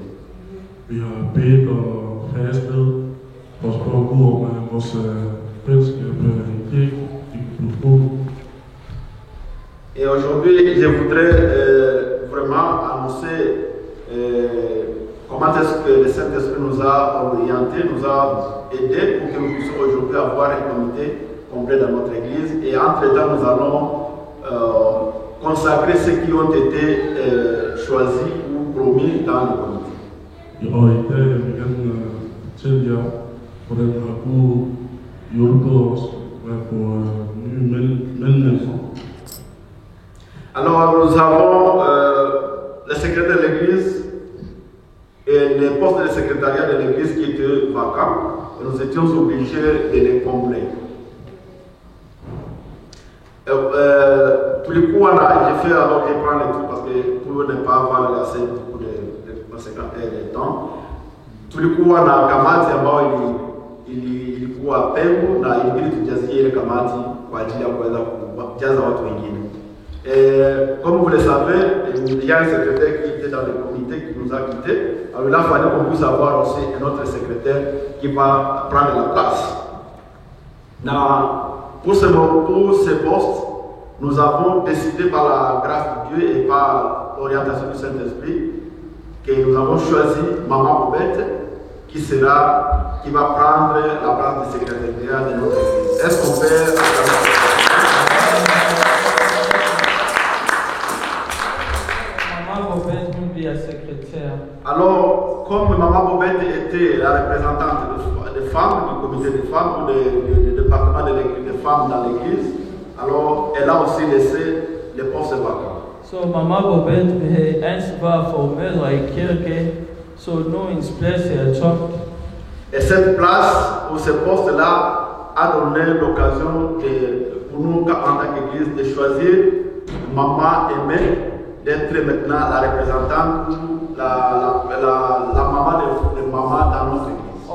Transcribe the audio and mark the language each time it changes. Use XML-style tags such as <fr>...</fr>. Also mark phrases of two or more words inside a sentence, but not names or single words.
<da>Vi har bedt og fastet for at spørge Gud om, at vores fællesskab ikke kunne få.</da> <fr>Et aujourd'hui, je voudrais vraiment annoncer comment est-ce que le Saint-Esprit nous a orientés, nous a aidés pour que nous puissions aujourd'hui avoir un comité complet dans notre église. Et entre-temps, nous allons consacrer ceux qui ont été choisis ou promis dans le comité.</fr> <da>Og i dag vil jeg gerne fortælle jer, hvordan har Gud hjulpet os med at få nye medlemmer.</da> <fr>Alors nous avons le secrétaire de l'église et les postes de secrétariat de l'église qui étaient vacants. Et nous étions obligés de les combler. Tous les coups, j'ai fait alors que je prends les trucs parce que pour ne pas avoir assez beaucoup de temps. Tous les coups, on a</fr> <sw>kamati ambao ilikuwa pengo na ilibidi tujazie ile kamati kwa ajili ya kuweza kujaza watu wengine.</sw> <fr>Comme vous le savez, il y a un secrétaire qui était dans le comité qui nous a quittés. Alors il a fallu qu'on puisse avoir aussi un autre secrétaire qui va prendre la place. Pour ce poste, nous avons décidé par la grâce de Dieu et par l'orientation du Saint-Esprit que nous avons choisi Maman Bobette qui va prendre la place du secrétariat de notre église. Est-ce qu'on peut</fr> <en>Maman Bobette will be a secrétaire.</en> <fr>Alors, comme Maman Bobette était la représentante des femmes, du comité des femmes ou du département des femmes dans l'église, alors elle a aussi laissé les postes vacants.</fr> <sv>So Mama Bobette är ansvar för mödrar i kyrkan, så någons plats är tomt.</sv> <fr>Et cette place ou ce poste-là a donné l'occasion pour nous, en tant qu'église, de choisir Maman Aimée d'être maintenant la représentante ou la maman de maman dans notre église.</fr>